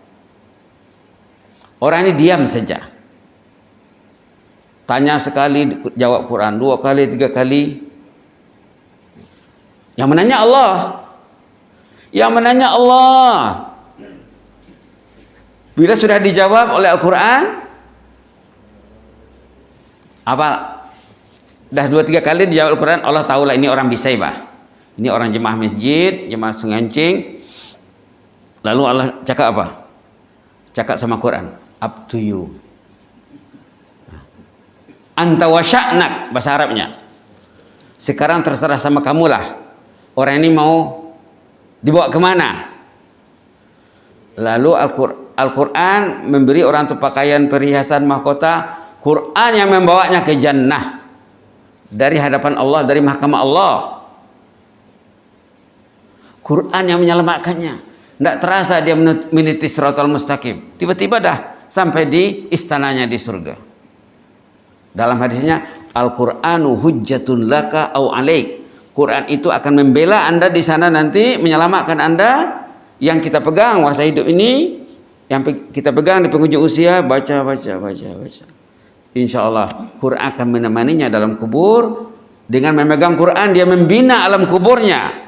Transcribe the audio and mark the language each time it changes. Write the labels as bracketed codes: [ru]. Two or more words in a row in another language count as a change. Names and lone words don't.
[id] Orang ini diam saja. Tanya sekali, jawab Quran. 2 kali, 3 kali. Yang menanya Allah. Yang menanya Allah. Bila sudah dijawab oleh Al-Quran, apa? Dah 2-3 kali dijawab Al-Quran, Allah tahulah ini orang Bisaibah. Ini orang jemaah masjid, jemaah Sungancing. Lalu Allah cakap apa? Cakap sama Quran, [en] up to you. [ar] أنت وشأنك, [id] bahasa Arabnya. Sekarang terserah sama kamulah. Orang ini mau dibawa kemana? Lalu Al-Quran memberi orang itu pakaian perhiasan mahkota. Quran yang membawanya ke jannah. Dari hadapan Allah, dari mahkamah Allah. Quran yang menyelamatkannya. Tidak terasa dia meniti [ar] الصراط المستقيم. [id] Tiba-tiba dah sampai di istananya di surga. Dalam hadisnya, [ar] القرآن حجة لك أو عليك. [id] Quran itu akan membela Anda di sana nanti, menyelamatkan Anda. Yang kita pegang masa hidup ini, yang kita pegang di penghujung usia, baca. Insya Allah Quran akan menemaninya dalam kubur. Dengan memegang Quran, dia membina alam kuburnya.